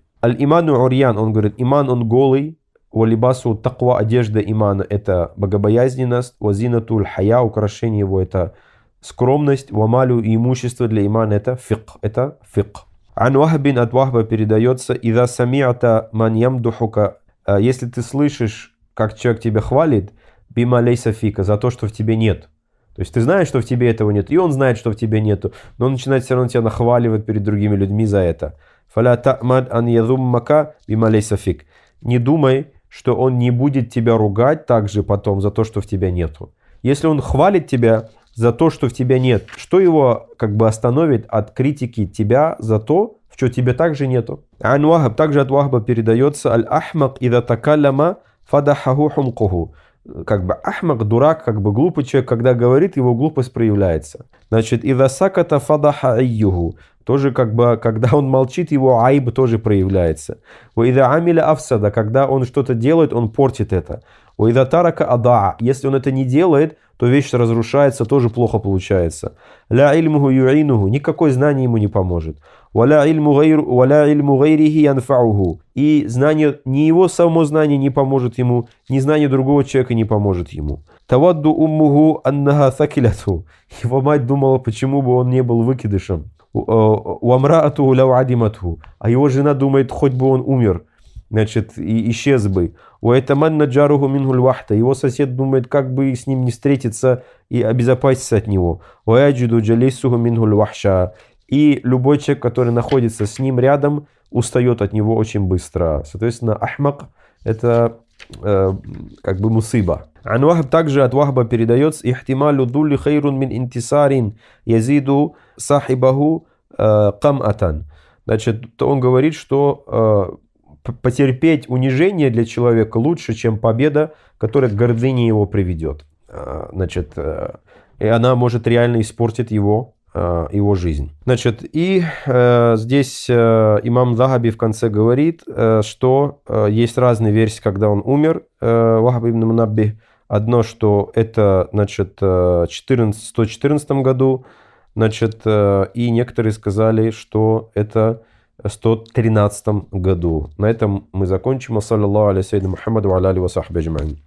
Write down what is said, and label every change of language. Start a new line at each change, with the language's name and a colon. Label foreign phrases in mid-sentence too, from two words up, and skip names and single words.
Arabic: الإيمان عريان,
Russian: он говорит, иман он голый,
Arabic: ولباسه التقوى,
Russian: одежда имана это богобоязненность,
Arabic: وزينته الحياء,
Russian: украшение его это скромность, вамалю и имущество для имана это фикх.
Arabic: عن وهب
Russian: от Вахба передается:
Arabic: «إذا سمعت من يمدحك»,
Russian: если ты слышишь, как человек тебя хвалит,
Arabic: بما ليس فيك,
Russian: за то, что в тебе нет. То есть ты знаешь, что в тебе этого нет, и он знает, что в тебе нету, но он начинает все равно тебя нахваливать перед другими людьми за это.
Arabic: فلا تأمن أن يذمك بما ليس فيك.
Russian: Не думай, что он не будет тебя ругать также потом за то, что в тебя нету. Если он хвалит тебя за то, что в тебя нет, что его как бы остановит от критики тебя за то, в что тебе также нету?
Arabic: عن وهب,
Russian: также от Вахба передается:
Arabic: «الأحمق إذا تكلم فضحه حمقه».
Russian: Как бы ахмак, дурак, как бы глупый человек, когда говорит, его глупость проявляется. Значит,
Arabic: إذا سكت فضحه عيه.
Russian: Тоже как бы, когда он молчит, его айб тоже проявляется.
Arabic: إذا عمل أفسد,
Russian: когда он что-то делает, он портит это.
Arabic: إذا ترك أضاع,
Russian: если он это не делает, то вещь разрушается, тоже плохо получается.
Arabic: لا علمه يعينه,
Russian: никакое знание ему не поможет.
Arabic: ولا علم غيره ينفعه,
Russian: и знание, ни его само знание не поможет ему, ни знание другого человека не поможет ему.
Arabic: تود أمه أنها ثكلته,
Russian: его мать думала, почему бы он не был выкидышем.
Arabic: وامرأته لو عدمته,
Russian: а его жена думает, хоть бы он умер, значит, и исчез бы.
Arabic: ويتمنى جاره منه الوحدة,
Russian: его сосед думает, как бы с ним не встретиться и обезопаситься от него.
Arabic: ويجد جليسه منه الوحشة,
Russian: и любой человек, который находится с ним рядом, устает от него очень быстро. Соответственно, ахмак это как бы мусиба. Ан Вахб также от Вахба передается:
Arabic: «احتمال الذل خير من انتصار يزيد صاحبه قماءة».
Russian: Значит, он говорит, что потерпеть унижение для человека лучше, чем победа, которая к гордыне его приведет. Значит, и она может реально испортить его жизнь. Значит, и здесь имам Захаби в конце говорит, что есть разные версии, когда он умер, Вахб ибн Мунаббих. Одно, что это, значит, в 114 году, значит, и некоторые сказали, что это в 113 году. На этом мы закончим.
Arabic: صلى الله على سيدنا محمد وعلى آله وصحبه أجمعين.